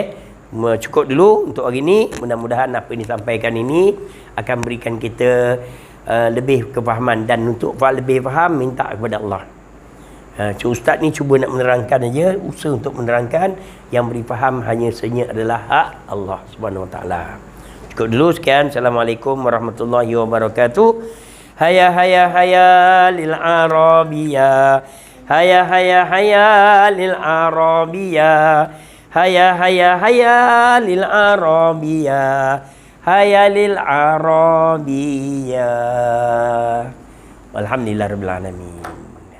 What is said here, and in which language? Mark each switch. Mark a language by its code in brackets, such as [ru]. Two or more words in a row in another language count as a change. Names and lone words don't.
[ms] Cukup dulu untuk hari ini. Mudah-mudahan apa yang disampaikan ini akan berikan kita lebih kefahaman, dan untuk lebih faham minta kepada Allah. Ustaz ni cuba nak menerangkan aja, usaha untuk menerangkan, yang beri faham hanya senyap adalah hak Allah [ar] سبحانه وتعالى. [ms] Cukup dulu sekian. [ar] السلام عليكم ورحمة الله وبركاته. هيا هيا هيا للعربية. هيا هيا هيا للعربية. هيا هيا هيا للعربية. هيا للعربية. الحمد لله رب العالمين.